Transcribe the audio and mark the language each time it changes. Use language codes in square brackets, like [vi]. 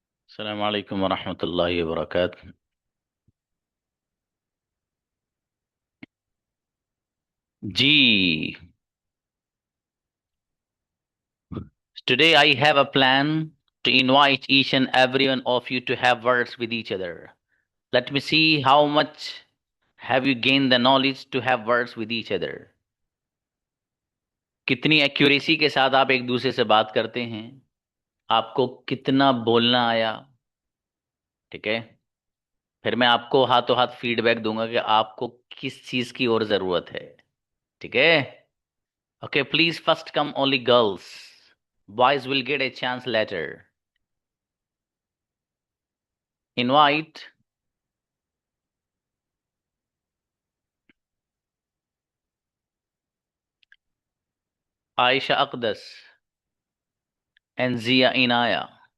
[ar] अस्सलाम वालेकुम वरहमतुल्लाहि वबरकातुह। [en] जी, today I have a plan to invite each and every one of you to have words with each other. Let me see how much have you gained the knowledge to have words with each other. [hi] कितनी accuracy के साथ आप एक दूसरे से बात करते हैं, आपको कितना बोलना आया। ठीक है, फिर मैं आपको हाथों हाथ फीडबैक दूंगा कि आपको किस चीज की और जरूरत है। ठीक है। [en] Okay, please first come only girls. Boys will get a chance later. Invite Aisha Aqdas and Zia Inaya.